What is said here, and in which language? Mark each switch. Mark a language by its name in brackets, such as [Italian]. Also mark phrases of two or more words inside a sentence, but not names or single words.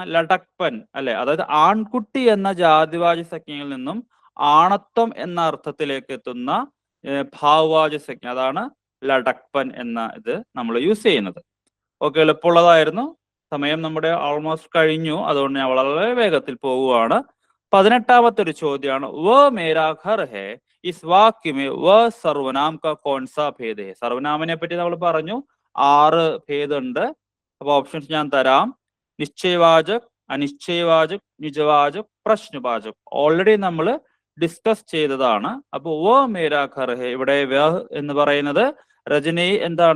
[Malayalam] ലഡക്പൻ അല്ലെ, അതായത് ആൺകുട്ടി എന്ന ജാതിവാചസഞ്ജയിൽ നിന്നും ആണത്വം എന്ന അർത്ഥത്തിലേക്ക് എത്തുന്ന ഭാവവാചസഞ്ജ, അതാണ് ലഡക്പൻ എന്ന ഇത് നമ്മൾ യൂസ് ചെയ്യുന്നത്. ഓക്കെ, എളുപ്പമുള്ളതായിരുന്നു. സമയം നമ്മുടെ ഓൾമോസ്റ്റ് കഴിഞ്ഞു, അതുകൊണ്ട് ഞാൻ വളരെ വേഗത്തിൽ പോവുകയാണ്. 18ാമത്തെ ഒരു ചോദ്യമാണ്. [Hindi] वह मेरा घर है इस वाक्य में वह सर्वनाम का कौन सा भेद है? [Malayalam] സർവനാമിനെ പറ്റി നമ്മൾ പറഞ്ഞു, 6 ഭേദമുണ്ട്. അപ്പൊ ഓപ്ഷൻസ് ഞാൻ തരാം. [Hindi] निश्चयवाचक, अनिश्चयवाचक, निजवाचक, प्रश्नवाचक. [Malayalam] ഓൾറെഡി നമ്മൾ ഡിസ്കസ് ചെയ്തതാണ്. അപ്പൊ [Hindi] वह मेरा घर है, [Malayalam] ഇവിടെ വ എന്ന് പറയുന്നത് രജനി എന്താണ്?